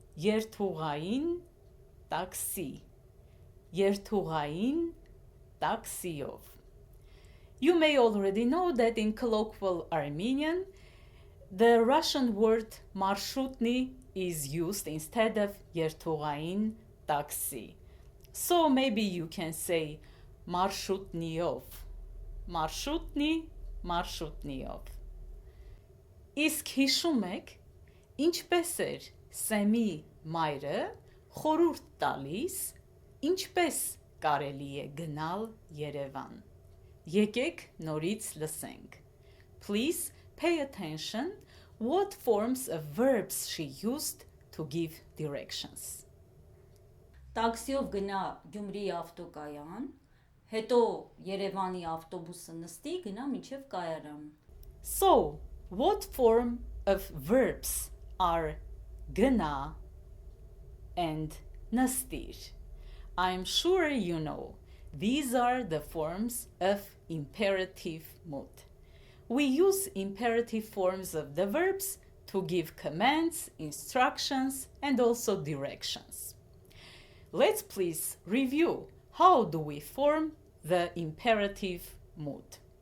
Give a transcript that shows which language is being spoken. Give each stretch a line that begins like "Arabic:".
Armenian: երթուղային տաքսի, երթուղային տաքսիով։
English: You may already know that in colloquial Armenian, the Russian word marshutny is used instead of երթուղային taxi. So maybe you can say marshutniov.
Armenian: Marshutni, marshutniov. Իսկ հիշում եք, ինչպես էր Սեմի մայրը խորհուրդ տալիս, ինչպես կարելի է գնալ Երևան։ Եկեք նորից լսենք։
English: Please pay attention what forms of verbs she used to give directions.
Armenian: Տաքսիով գնա Գյումրիի ավտոկայան, հետո Երևանի ավտոբուսը նստի, գնա մինչև կայարան։
English: So, what form of verbs are gna and nastir? I'm sure you know. These are the forms of imperative mood. We use imperative forms of the verbs to give commands, instructions, and also directions. Let's please review how do we form the imperative mood.